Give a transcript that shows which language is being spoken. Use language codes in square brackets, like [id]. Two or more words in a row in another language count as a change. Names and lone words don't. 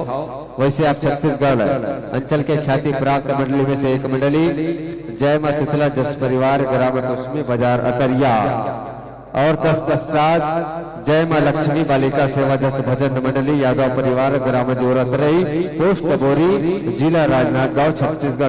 [hi] वैसे आप छत्तीसगढ़ अंचल के ख्याति प्राप्त मंडली में से एक मंडली जय मां शीतला जस परिवार ग्राम कुसमी बाजार अतरिया और तत्पश्चात जय मां लक्ष्मी बालिका सेवा जस भजन मंडली यादव परिवार ग्राम जोरतरई पोस्ट बोरी जिला राजनांदगांव छत्तीसगढ़।